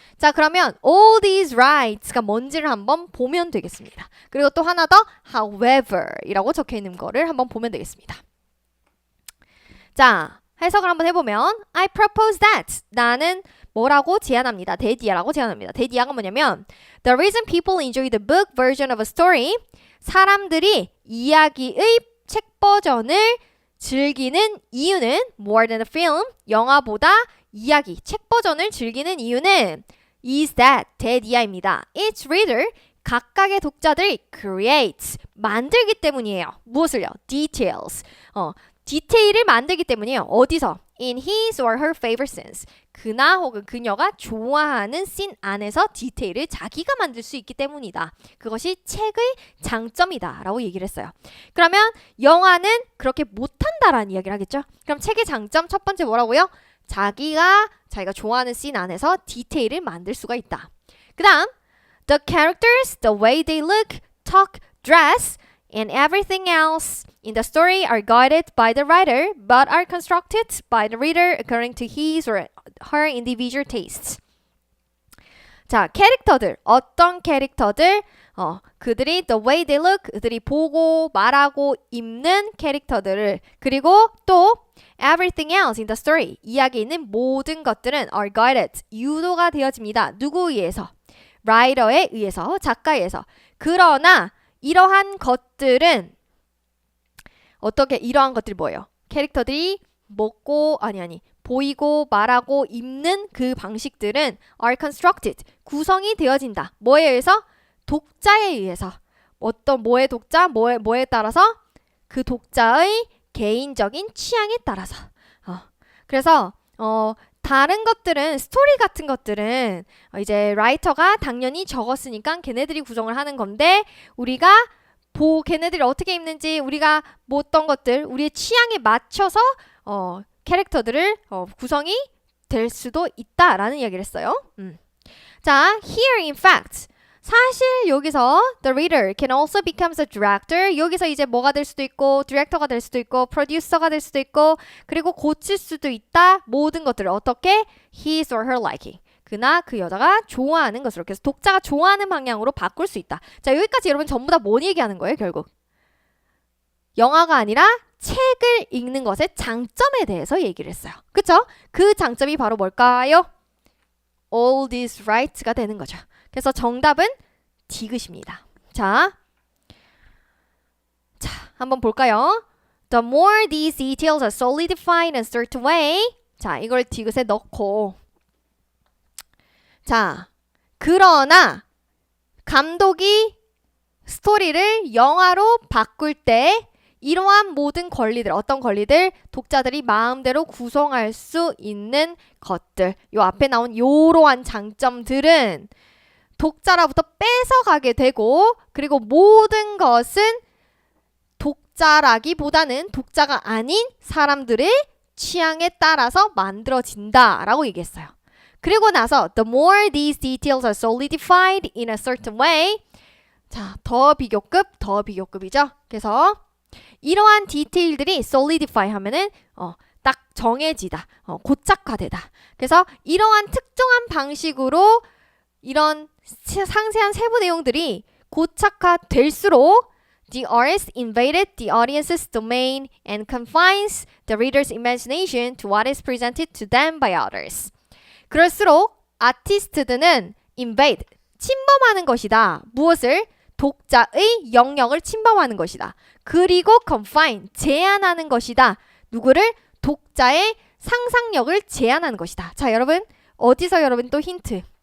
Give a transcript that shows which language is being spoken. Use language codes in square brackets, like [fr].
[ko] 자, 그러면 all these rights가 뭔지를 한번 보면 되겠습니다. 그리고 또 하나 더 however 이라고 적혀 있는 거를 한번 보면 되겠습니다. 자, 해석을 한번 해보면 [en] I propose that [ko] 나는 뭐라고 제안합니다. 대디아라고 제안합니다. 대디아가 뭐냐면 [en] The reason people enjoy the book version of a story [ko] 사람들이 이야기의 책 버전을 즐기는 이유는 [en] more than a film [ko] 영화보다 이야기 책 버전을 즐기는 이유는 [en] is that [ko] 대디아입니다. [en] Each reader [ko] 각각의 독자들이 create 만들기 때문이에요. 무엇을요? details 디테일을 만들기 때문이에요. 어디서? [en] In his or her favorite scenes. [ko] 그나 혹은 그녀가 좋아하는 씬 안에서 디테일을 자기가 만들 수 있기 때문이다. 그것이 책의 장점이다 라고 얘기를 했어요. 그러면 영화는 그렇게 못한다라는 이야기를 하겠죠. 그럼 책의 장점 첫 번째 뭐라고요? 자기가 좋아하는 씬 안에서 디테일을 만들 수가 있다. [en] 그 다음 The characters, the way they look, talk, dress and everything else in the story are guided by the writer but are constructed by the reader according to his or her individual tastes. [ko] 자, 캐릭터들. 어떤 캐릭터들? 그들이 [en] the way they look, [ko] 그들이 보고 말하고 입는 캐릭터들을 그리고 또 [en] everything else in the story, [ko] 이야기에 있는 모든 것들은 [en] are guided, [ko] 유도가 되어집니다. 누구에 의해서? 라이터에 의해서, 작가에 의해서. 그러나 이러한 것들은 어떻게 이러한 것들이 뭐예요? 캐릭터들이 먹고 보이고 말하고 입는 그 방식들은 [en] are constructed [ko] 구성이 되어진다. 뭐에 의해서? 독자에 의해서. 어떤 뭐의 독자? 뭐에 따라서? 그 독자의 개인적인 취향에 따라서. 그래서 다른 것들은 스토리 같은 것들은 이제 라이터가 당연히 적었으니까 걔네들이 구성을 하는 건데 우리가 걔네들이 어떻게 입는지 우리가 어떤 것들 우리의 취향에 맞춰서 캐릭터들을 구성이 될 수도 있다라는 이야기를 했어요. 자, [en] here in fact [ko] 사실 여기서 [en] the reader can also become a director. [ko] 여기서 이제 뭐가 될 수도 있고 디렉터가 될 수도 있고 프로듀서가 될 수도 있고 그리고 고칠 수도 있다. 모든 것들을 어떻게? [en] his or her liking. [ko] 그나 그 여자가 좋아하는 것으로. 그래서 독자가 좋아하는 방향으로 바꿀 수 있다. 자, 여기까지 여러분 전부 다 뭔 얘기하는 거예요, 결국? 영화가 아니라 책을 읽는 것의 장점에 대해서 얘기를 했어요. 그쵸? 그 장점이 바로 뭘까요? All these rights가 되는 거죠. 그래서 정답은 디귿입니다. 자, 한번 볼까요? [en] The more these details are solidified in a certain way. [ko] 자, 이걸 디귿에 넣고. 자, 그러나 감독이 스토리를 영화로 바꿀 때 이러한 모든 권리들, 어떤 권리들? 독자들이 마음대로 구성할 수 있는 것들. 요 앞에 나온 요러한 장점들은 독자로부터 뺏어가게 되고, 그리고 모든 것은 독자라기보다는 독자가 아닌 사람들의 취향에 따라서 만들어진다라고 얘기했어요. 그리고 나서 [en] the more these details are solidified in a certain way. [ko] 자, 더 비교급이죠. 그래서 이러한 디테일들이 solidify 하면은 딱 정해지다, 고착화되다. 그래서 이러한 특정한 방식으로 이런 상세한 세부 내용들이 고착화될수록 [en] the artist invaded the audience's domain and confines the reader's imagination to what is presented to them by others. [ko] 그럴수록 아티스트들은 invade, 침범하는 것이다. 무엇을? 독자의 영역을 침범하는 것이다. 그리고 confine, 제한하는 것이다. 누구를? 독자의 상상력을 제한하는 것이다. 자, 여러분 어디서 여러분 또 힌트.